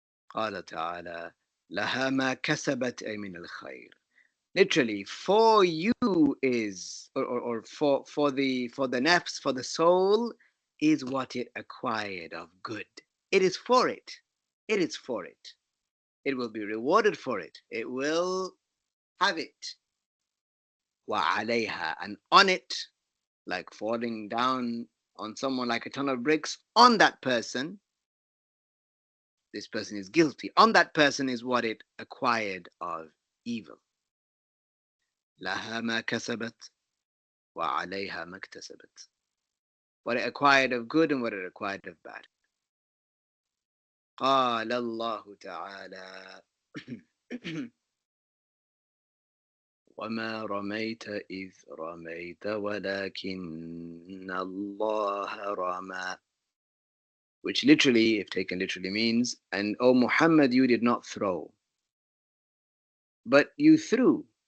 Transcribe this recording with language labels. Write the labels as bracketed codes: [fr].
[ar] قال تعالى لها ما كسبت أي من الخير. [en] Literally, for you is, or for the nafs, for the soul, is what it acquired of good. It is for it. It is for it. It will be rewarded for it. It will have it. وعليها, and on it, like falling down on someone like a ton of bricks, on that person, this person is guilty. On that person is what it acquired of evil. [ar] لها ما كسبت وعليها ما اكتسبت. [en] What it acquired of good and what it acquired of bad. [ar] قال الله تعالى وما رميت إذ رميت ولكن الله رمى, [en] which literally, if taken literally, means, and O Muhammad, you did not throw, but you threw.